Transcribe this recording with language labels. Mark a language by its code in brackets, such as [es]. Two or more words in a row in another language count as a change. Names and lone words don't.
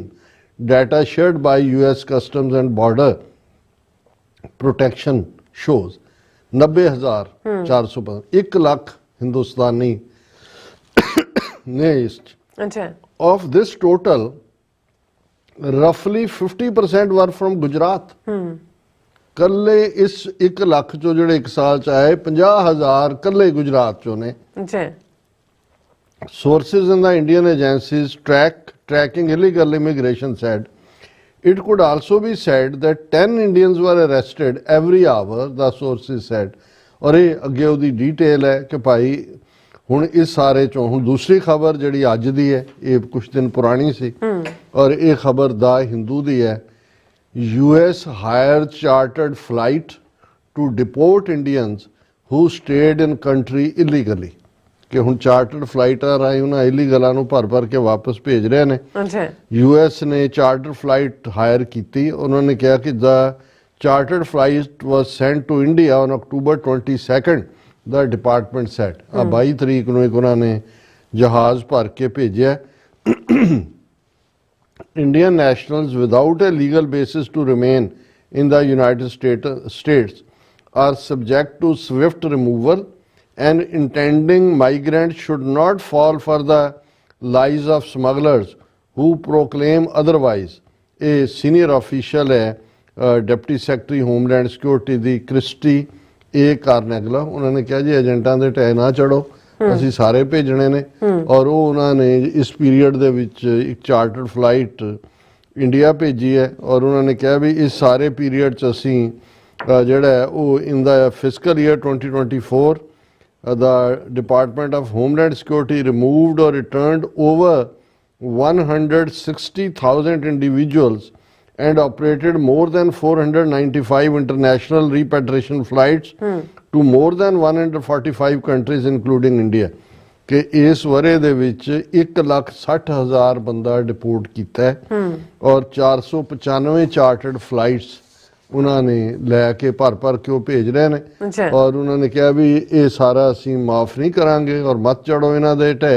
[en] Data shared by US Customs and Border Protection shows 90,415 [pa] 1 ਲੱਖ ਹਿੰਦੁਸਤਾਨੀ ਨੇ [en] is. Of this total, roughly 50% were from Gujarat. [pa] ਕੱਲੇ ਇਸ 1 ਲੱਖ ਚੋਂ ਜਿਹੜੇ 1 ਸਾਲ ਚ ਆਏ 50,000 ਕੱਲੇ ਗੁਜਰਾਤ ਚੋਂ ਨੇ। [en] Sources in the Indian agencies tracking illegal immigration said it could also be said that 10 Indians were arrested every hour, the sources said. [pa] ਔਰ ਇਹ ਅੱਗੇ ਉਹਦੀ ਡਿਟੇਲ ਹੈ ਕਿ ਭਾਈ ਹੁਣ ਇਸ ਸਾਰੇ ਚੋਂ ਹੁਣ ਦੂਸਰੀ ਖਬਰ ਜਿਹੜੀ ਅੱਜ ਦੀ ਹੈ, ਇਹ ਕੁਝ ਦਿਨ ਪੁਰਾਣੀ ਸੀ ਔਰ ਇਹ ਖਬਰ ਦਾ ਹਿੰਦੂ ਦੀ ਹੈ। [en] US hired chartered flight to deport Indians who stayed in country illegally. [pa] ਕਿ ਹੁਣ [en] chartered flights [pa] ਰਾਹੀਂ ਉਹਨਾਂ ਇਲੀਗਲਾਂ ਨੂੰ ਭਰ ਕੇ ਵਾਪਸ ਭੇਜ ਰਹੇ ਨੇ। US ਨੇ [en] charter flight hire [pa] ਕੀਤੀ। ਉਹਨਾਂ ਨੇ ਕਿਹਾ ਕਿ [en] the chartered flight was sent to India on October 22nd, the department said. [pa] 22 ਤਰੀਕ ਨੂੰ ਇੱਕ ਉਹਨਾਂ ਨੇ ਜਹਾਜ਼ ਭਰ ਕੇ ਭੇਜਿਆ। [en] Indian nationals without a legal basis to remain in the United States are subject to swift removal, and intending migrants should not fall for the lies of smugglers who proclaim otherwise. A senior official [pa] है [en] Deputy Secretary Homeland Security [pa] ਦੀ ਕ੍ਰਿਸਟੀ A ਕਾਰਨੈਗਲਾ, ਉਹਨਾਂ ਨੇ ਕਿਹਾ ਜੀ ਏਜੰਟਾਂ ਦੇ ਢਹਿ ਨਾ ਚੜੋ, ਅਸੀਂ ਸਾਰੇ ਭੇਜਣੇ ਨੇ। ਔਰ ਉਹ ਉਹਨਾਂ ਨੇ ਇਸ ਪੀਰੀਅਡ ਦੇ ਵਿੱਚ ਇੱਕ [en] chartered flight [pa] ਇੰਡੀਆ ਭੇਜੀ ਹੈ ਔਰ ਉਹਨਾਂ ਨੇ ਕਿਹਾ ਵੀ ਇਸ ਸਾਰੇ ਪੀਰੀਅਡ 'ਚ ਅਸੀਂ ਜਿਹੜਾ ਹੈ ਉਹ [en] in the fiscal year 2024 the Department of Homeland Security removed or returned over 160,000 individuals and operated more than 495 international repatriation flights to more than 145 countries including India. [pa] ਕਿ ਇਸ ਵਰੇ ਦੇ ਵਿੱਚ 1,60,000 ਬੰਦਾ ਡਿਪੋਰਟ ਕੀਤਾ ਹੈ ਔਰ 495 [en] chartered flights [pa] ਉਹਨਾਂ ਨੇ ਲੈ ਕੇ ਭਰ ਕੇ ਉਹ ਭੇਜ ਰਹੇ ਨੇ ਅੱਛਾ ਔਰ ਉਹਨਾਂ ਨੇ ਕਿਹਾ ਵੀ ਇਹ ਸਾਰਾ ਅਸੀਂ ਮਾਫ ਨਹੀਂ ਕਰਾਂਗੇ ਔਰ ਮਤ ਚੜੋ ਇਹਨਾਂ ਦੇ ਢਹਿ।